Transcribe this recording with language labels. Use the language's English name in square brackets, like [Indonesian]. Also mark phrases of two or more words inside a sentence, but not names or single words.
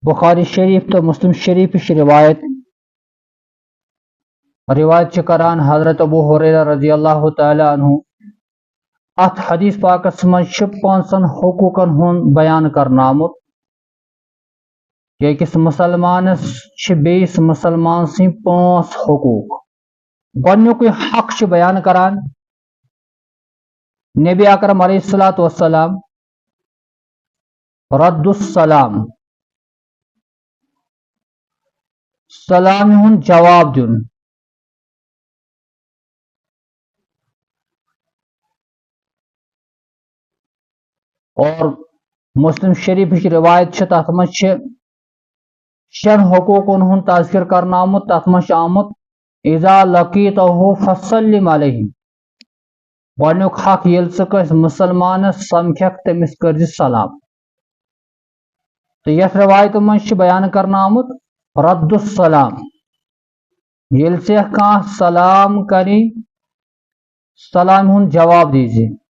[Kashmiri] بخاری شریف تو مسلم شریف روایت کران حضرت ابو ہریرہ [Arabic] رضی اللہ تعالی عنہ [Kashmiri] ات حدیث پاکس مجھ پانچن حقوقن ہند بیان کرنا آمت کہ أکس مسلمانس بیس مسلمان سن پانچ حقوق گۄڈنیُک حق بیان کران نبی اکرم [Arabic] علیہ الصلوۃ والسلام رد السلام [Kashmiri] سلام ہند جواب دن اور مسلم شریف کی روایت تر مجھ شن حقوقن ہند تذکر کرنا آمت تر مجھ آمت [Arabic] اذا لقیتہ فسلم علیہ [Kashmiri] گۄڈنیُک حق ییٚلہِ ژٕ کٲنٛسہِ مسلمانس سمکھکھ تٔمِس کٔرزِ سلام تو یتھ روایت منٛز بیان کرنا آمت [Arabic] رد السلام [Kashmiri] ییٚلہِ ژےٚ کانٛہہ سلام کری سلام ہُنٛد جواب دیزِ